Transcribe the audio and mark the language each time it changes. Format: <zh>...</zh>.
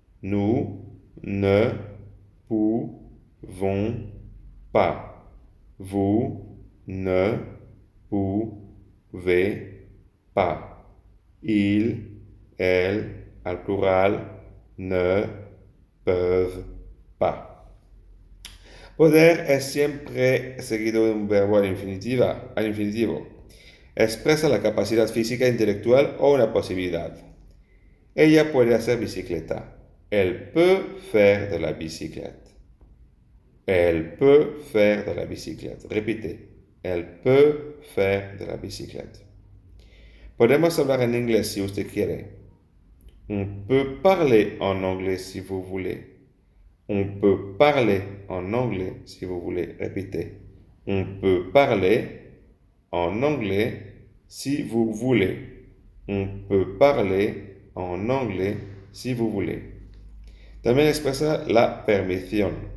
<fr>Nous ne pouvons pas. Vous ne pouvez pas. Il, elle,</fr> <es>al plural,</es> <fr>ne peuvent pas.</fr> <es>Poder es siempre seguido de un verbo al infinitivo. Expresa la capacidad física, intelectual o una posibilidad. Ella puede hacer bicicleta.</es> <fr>Elle peut faire de la biciclette. Elle peut faire de la biciclette. Repite. Elle peut faire de la biciclette.</fr> <es>Podemos hablar en inglés si usted quiere.</es> <fr>On peut parler en anglais si vous voulez. On peut parler en anglais si vous voulez. Répétez. On peut parler en anglais si vous voulez. On peut parler en anglais si vous voulez.</fr> <es>También expresa la permisidad.</es>